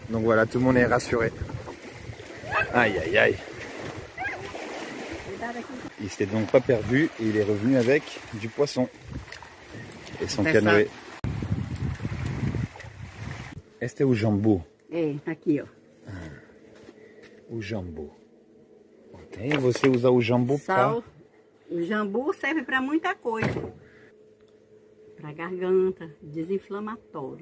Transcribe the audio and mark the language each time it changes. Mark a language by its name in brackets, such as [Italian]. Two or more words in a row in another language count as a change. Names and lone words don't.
[French] Donc voilà, tout le monde est rassuré. Aïe aïe aïe. Il s'était donc pas perdu et il est revenu avec du poisson et son C'est canoë. [Portuguese] Este é o jambu. É, aqui, ó. O jambu. Ok, você usa o jambu para... Sal. O jambu serve para muita coisa. Para garganta, desinflamatório.